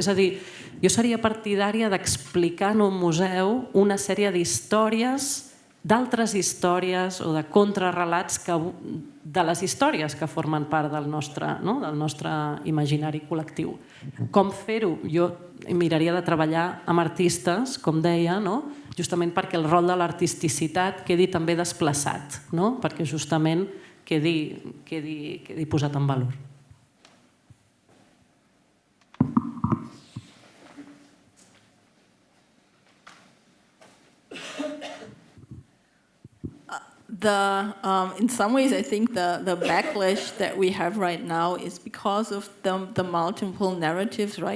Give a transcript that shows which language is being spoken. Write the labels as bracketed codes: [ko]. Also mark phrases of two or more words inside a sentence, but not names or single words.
[ca] És a dir, jo seria partidària d'explicar en un museu una sèrie d'històries, d'altres històries o de contrarrelats de les històries que formen part del nostre imaginari col·lectiu. Com fer-ho? Jo miraria de treballar amb artistes, com deia, justament perquè el rol de l'artisticitat quedi també desplaçat, perquè justament quedi posat en valor. [en] In some ways, I think the backlash that we have right now is because of the multiple narratives, right?